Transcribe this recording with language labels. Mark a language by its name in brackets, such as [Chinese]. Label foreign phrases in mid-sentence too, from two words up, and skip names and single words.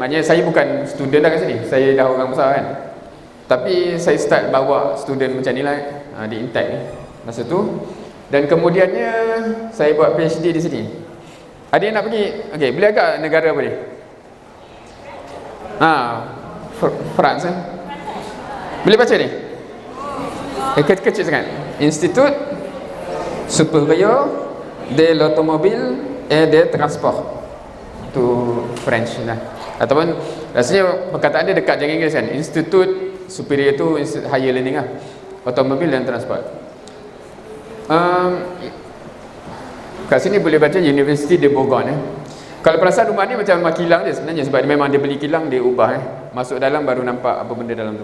[Malay] Maknanya saya bukan student dah kat sini, saya dah orang besar kan. Tapi saya start bawa student macam ni lah di Intech ni masa tu. Dan kemudiannya saya buat PhD di sini. Ada yang nak pergi? Okey, boleh agak negara apa ni? France Boleh baca ni? Kecil sangat. [French] Institut Supérieur de l'Automobile et des Transports. [Malay] Itu French lah. Ataupun rasanya perkataan dia dekat dengan Inggeris kan. Institut Superior tu [English] higher learning [Malay] lah, Automobil dan Transport. Kat sini boleh baca University de Bourgogne. Kalau perasan rumah ni macam rumah kilang je sebenarnya, sebab memang dia beli kilang, dia ubah masuk dalam baru nampak apa benda dalam tu.